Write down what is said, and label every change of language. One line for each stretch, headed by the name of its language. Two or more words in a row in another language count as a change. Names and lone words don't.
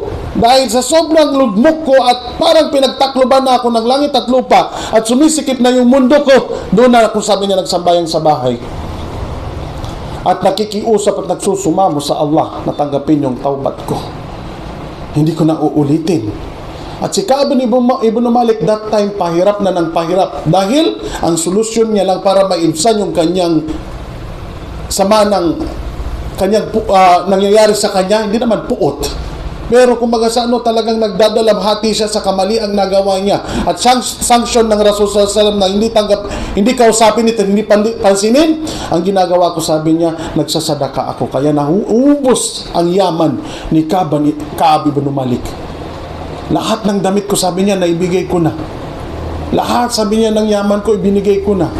Filipino: Dahil sa sobrang lugmok ko at parang pinagtakloban na ako ng langit at lupa at sumisikip na yung mundo ko, doon na ako, sabi niya, nagsambayang sa bahay. At nakikiusap at nagsusumamo sa Allah na tanggapin yung taubat ko. Hindi ko na uulitin. At si Ka'ab ibn Malik
English: that time
Filipino: pahirap na ng pahirap dahil ang solusyon niya lang para maibsan yung kanyang sama ng kanyang nangyayari sa kanya, hindi naman puot. Pero kumbaga sa ano, talagang nagdadalamhati siya sa kamaliang nagawa niya. At sanction ng Rasul
Arabic: صلى الله عليه وسلم
Filipino: na hindi kausapin ito, hindi pansinin. Ang ginagawa ko, sabi niya, nagsasadaka ako. Kaya nahuubos ang yaman ni Ka'ab ibn Malik. Lahat ng damit ko, sabi niya, naibigay ko na. Lahat, sabi niya, ng yaman ko, ibinigay ko na.